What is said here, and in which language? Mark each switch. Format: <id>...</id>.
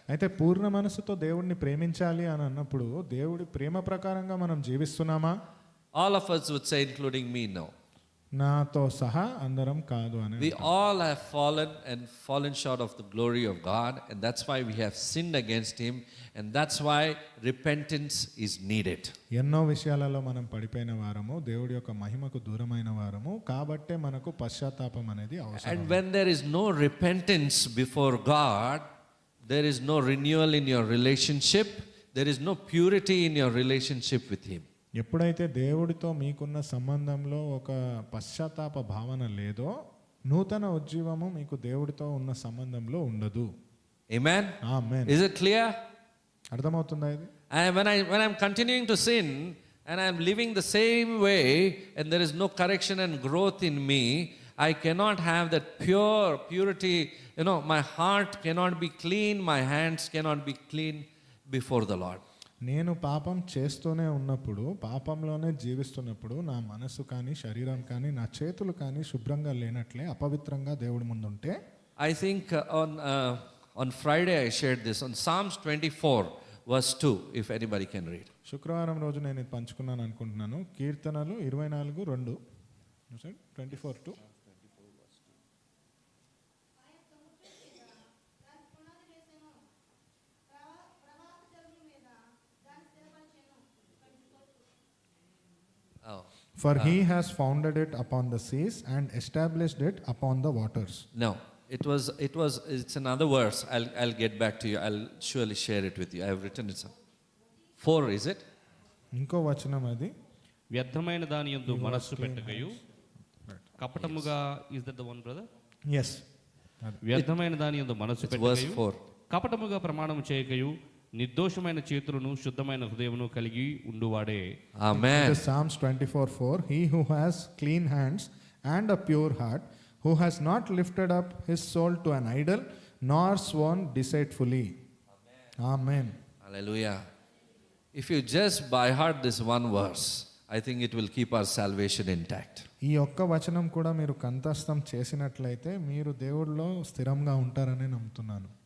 <te>అయితే పూర్ణ మనసుతో దేవుడిని ప్రేమించాలి అని అన్నప్పుడు దేవుడి ప్రేమ ప్రకారంగా మనం జీవిస్తున్నామా?</te> <en>All of us would say, including me, no.</en> <te>నాతో సహా అందరం కాదు అని.</te> <en>We all have fallen short of the glory of God, and that's why we have sinned against him, and that's why repentance is needed.</en> <te>ఎన్నో విషయాలలో మనం పడిపోయిన వారము, దేవుడి యొక్క మహిమకు దూరమైన వారము, కాబట్టే మనకు పశ్చాత్తాపం అనేది అవసరం.</te> <en>And when there is no repentance before God, there is no renewal in your relationship, there is no purity in your relationship with him.</en> <te>ఎప్పుడైతే దేవుడితో మీకున్న సంబంధంలో ఒక పశ్చాత్తాప భావన లేదో, నూతన ఉజ్జీవము మీకు దేవుడితో ఉన్న సంబంధంలో ఉండదు.</te> <en>Amen.</en> <te>Amen.</te> <en>Is it clear?</en> <te>అర్థమవుతుందా ఇది?</te> <en>And when I'm continuing to sin and I'm living the same way and there is no correction and growth in me, I cannot have that purity, my heart cannot be clean, my hands cannot be clean before the Lord.</en> <te>నేను పాపం చేస్తూనే ఉన్నప్పుడు, పాపంలోనే జీవిస్తున్నప్పుడు నా మనసు కానీ శరీరం కానీ నా చేతులు కానీ శుభ్రంగా లేనట్లే అపవిత్రంగా దేవుడి ముందుంటే,</te> <en>I think on Friday I shared this on Psalms 24 verse 2, if anybody can read.</en> <te>శుక్రవారం రోజు నేను ఇది పంచుకున్నాను అనుకుంటున్నాను. కీర్తనలు 24:2, 24:2.</te> <en>Oh. For he has founded it upon the seas and established it upon the waters. No, it's another verse. I'll get back to you. I'll surely share it with you. I have written it. 4, is it?</en> <te>ఇంకో వచనం అది. వ్యర్థమైన దాని యందు మనస్సు పెట్టకయు కపటముగా,</te> <en>Is that the one brother? Yes.</en> <te>వ్యర్థమైన దాని యందు మనస్సు</te> <en>It's verse</en> <te>పెట్టకయు</te> <en>4.</en> <te>కపటముగా ప్రమాణం చేయకయు నిర్దోషమైన చేతులను శుద్ధమైన హృదయమును కలిగి ఉండువాడే.</te> <en>Amen. It is Psalms 24:4. He who has clean hands and a pure heart, who has not lifted up his soul to an idol, nor sworn deceitfully. Amen. Hallelujah. If you just by heart this one verse, I think it will keep our salvation intact.</en> <te>ఈ ఒక్క వచనం కూడా మీరు కంఠస్థం చేసినట్లయితే మీరు దేవుడిలో స్థిరంగా ఉంటారని నమ్ముతున్నాను.</te>